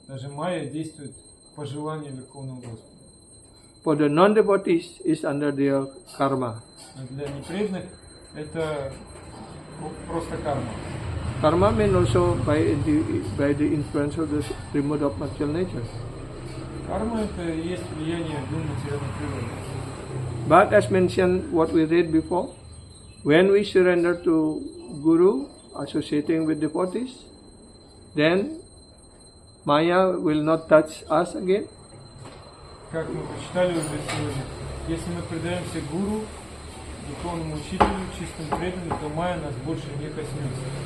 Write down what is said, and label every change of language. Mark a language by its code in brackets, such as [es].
[ru] Даже Майя действует по желанию Верховного Господа. [en] For the non-devotees is under their karma. [ru] Но для непреданных это просто карма. [en] Karma means also by the influence of the remote of material nature. [ru] Карма это и есть влияние дум материальной природы. [en] But as mentioned, what we read before, when we surrender to Guru, associating with devotees, then Maya will not touch us again. [ru] Как мы прочитали уже сегодня, если мы предаемся Гуру, духовному учителю, чистым преданным, то Майя нас больше не коснется.